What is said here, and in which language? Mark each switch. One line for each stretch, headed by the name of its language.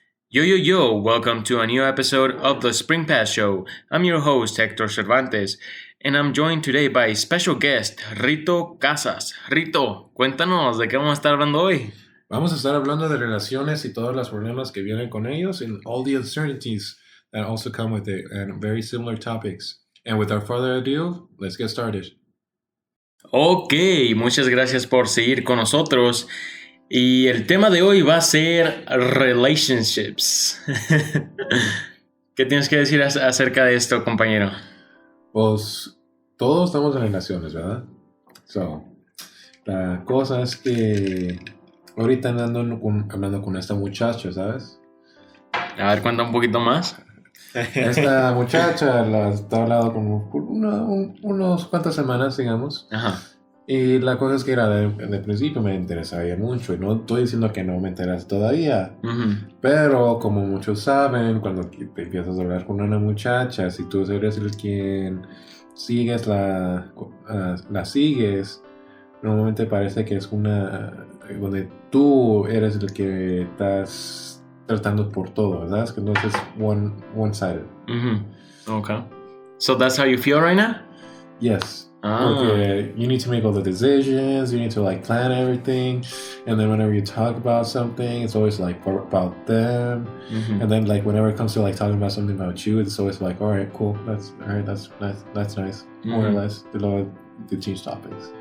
English: Yo, welcome to a new episode of the Spring Pass Show. I'm your host, Hector Cervantes, and I'm joined today by special guest, Rito Casas.
Spanish: Rito, cuéntanos de qué vamos a estar hablando hoy. Vamos a estar hablando de relaciones y todos los problemas que vienen con ellos
English: and all the uncertainties that also come with it and very similar topics. And without further ado, let's get started.
Spanish: Ok, muchas gracias por seguir con nosotros. Y el tema de hoy va a ser relationships. ¿Qué tienes que decir acerca de esto, compañero? Pues todos estamos en relaciones, ¿verdad? So, la cosa es que ahorita hablando con esta muchacha, ¿sabes? A ver, cuenta un poquito más. Esta muchacha la está hablando como por unos cuantas semanas, digamos. Ajá. Y la cosa es que de principio me interesaría mucho. Y no estoy diciendo que no me interesa todavía. Uh-huh. Pero como muchos saben, cuando te empiezas a hablar con una muchacha, si tú eres el quien sigues la sigues, normalmente parece que es donde tú eres el que estás tratando por todo, ¿verdad? Es que no es one-sided.
English: Mm-hmm. Okay. So that's how you feel right now? Yes. Porque you need to make all the decisions, you need to like plan everything, and then whenever you talk about something, it's always like about them, Mm-hmm. and then like whenever it comes to like talking about something about you, it's always like, all right, cool, that's nice, more or less, to change topics.